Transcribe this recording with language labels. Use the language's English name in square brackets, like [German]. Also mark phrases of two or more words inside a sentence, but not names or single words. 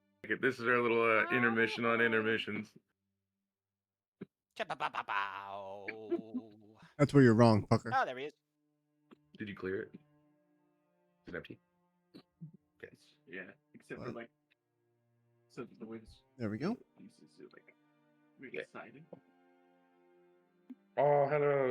[English] it. This is our little intermission on intermissions. Cha-ba-ba-ba-bow. That's where you're wrong, fucker. Oh, there he is. Did you clear it? Is it empty? Okay. Yeah, except for What? like, so the way this There we go. pieces are like really Yeah. exciting. Oh, hello.